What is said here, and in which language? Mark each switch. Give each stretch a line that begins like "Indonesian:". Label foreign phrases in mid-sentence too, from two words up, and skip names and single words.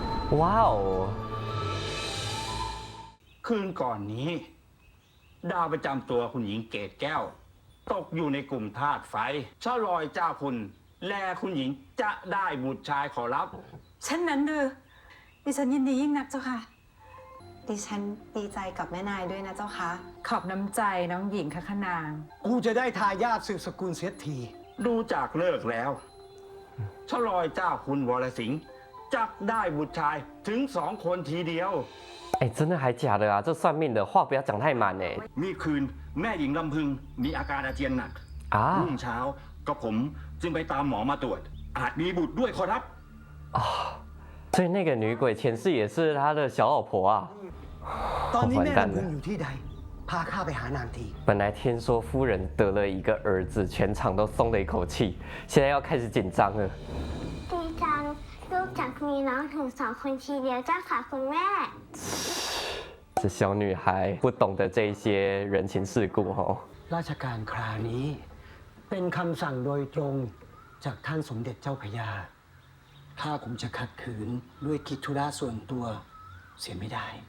Chinese: 哇哦！
Thai: คืนก่อนนี้ ดาวประจำตัวคุณหญิงเกตแก้ว ตกอยู่ในกลุ่มธาตุไฟชะลอยเจ้าคุณและคุณหญิงจะได้บุตรชายขอรับ เช่นนั้นเด้อดิฉันยินดียิ่งนักเจ้าค่ะ ดิฉันดีใจกับแม่นายด้วยนะเจ้าค่ะ ขอบน้ำใจน้องหญิงค่ะขนาง กูจะได้ทายาทสืบสกุลเสียที ดูจากเลิกแล้วชะลอยเจ้าคุณวรสิงห์จะได้บุตรชายถึง2 คนทีเดียว
Chinese: 哎，真的还假的啊？这算命的话不要讲太满哎。
Thai: นี่คืนแม่หญิงลำพึงมีอาการอาเจียนหนัก รุ่งเช้าก็ผมจึงไปตามหมอมาตรวจ อาจมีบุตรด้วยขอรับ
Chinese: 啊，所以那个女鬼前世也是他的小老婆啊。
Thai: ตอนนี้
Chinese: 完
Thai: แม่
Chinese: 蛋
Thai: ลำพึง
Chinese: 了！
Thai: อยู่ที่ใด พาข้าไปหานางที
Chinese: 本来听说夫人得了一个儿子，全场都松了一口气，现在要开始紧张了。
Thai: ดีจังลูกจากมีน้องถึง2 คนทีเดียวเจ้าค่ะคุณแม่
Chinese: 这小女孩不懂得这些人情世故哦。
Thai: ราชการคราวนี้ เป็นคำสั่งโดยตรงจากท่านสมเด็จเจ้าพระยา ข้าคงจะขัดขืนด้วยกิจธุระส่วนตัวเสียไม่ได้